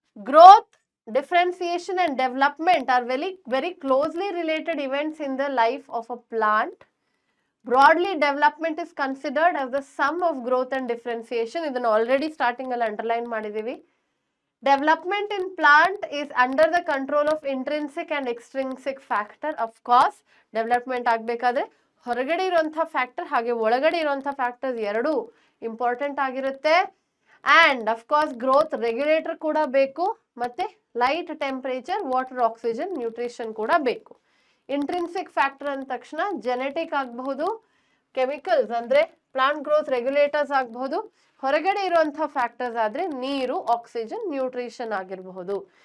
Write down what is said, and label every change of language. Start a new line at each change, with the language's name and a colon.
English: Growth, differentiation and development are very closely related events in the life of a plant. Broadly, development is considered as the sum of growth and differentiation.
Kannada: ಇದನ್ನು
English: already starting
Kannada: ಅಲ್ಲಿ underline ಮಾಡಿದೀವಿ.
English: Development in plant is under the control of intrinsic and extrinsic factor. Of course,
Kannada: development ಆಗಬೇಕಾದ್ರೆ ಹೊರಗಡೆ ಇರುವಂತಹ factor ಹಾಗೆ ಒಳಗಡೆ ಇರುವಂತಹ factors ಎರಡೂ ಇಂಪಾರ್ಟೆಂಟ್ ಆಗಿರುತ್ತೆ.
English: and of course
Kannada: growth regulator ಕೂಡ ಬೇಕು, ಮತ್ತೆ light, temperature, water, oxygen, nutrition ಕೂಡ ಬೇಕು. ಇಂಟ್ರಿನ್ಸಿಕ್ ಫ್ಯಾಕ್ಟರ್ ಅಂದ ತಕ್ಷಣ ಜೆನೆಟಿಕ್ ಆಗಬಹುದು, ಕೆಮಿಕಲ್ಸ್ ಅಂದ್ರೆ ಪ್ಲಾಂಟ್ ಗ್ರೋತ್ ರೆಗ್ಯುಲೇಟರ್ಸ್ ಆಗಬಹುದು, ಹೊರಗಡೆ ಇರುವಂತಹ ಫ್ಯಾಕ್ಟರ್ಸ್ ಆದ್ರೆ ನೀರು, ಆಕ್ಸಿಜನ್, ನ್ಯೂಟ್ರಿಷನ್ ಆಗಿರಬಹುದು.